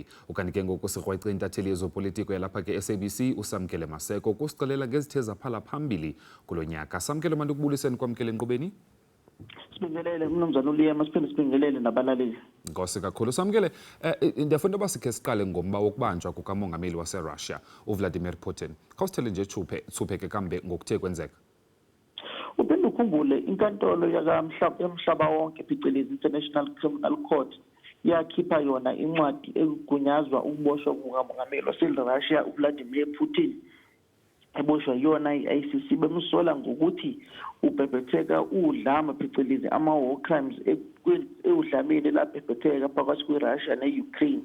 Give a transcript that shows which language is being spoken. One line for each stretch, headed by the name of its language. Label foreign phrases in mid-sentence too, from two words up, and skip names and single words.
Xhosa: Okanye ke ngoku sikrweca intatheli yezopolitiko yalapha ke SABC uSamkele Maseko kusixelela ngezithe zaphala phambili kulo nyaka. Samkele manje ukubuliseni kwamkele enkqubeni.
Zulu: Sibingelele mnumzana uLiyema siphinde sibingelele nabalaleli.
Xhosa: Nkosi kakhulu Samkele, ndiyafuna uba sikhe siqale ngomba wokubanjwa kukamongameli waseRussia uVladimir Putin. Khawusithele nje thuphe ke kambe ngokuthe kwenzeka.
Zulu: Uphinde ukhumbule inkantolo yomhlaba wonke phecelezi International Criminal Court yakhipha yona incwadi egunyazwa ukuboshwa kukamongameli waseRussia uVladimir Putin. Eboshwa yona i-ICC bemsola ngokuthi ubhebhetheka udlame phecelezi ama-
English: war crimes
Zulu: udlameni labhebhetheka phakathi kweRussia ne-Ukraine.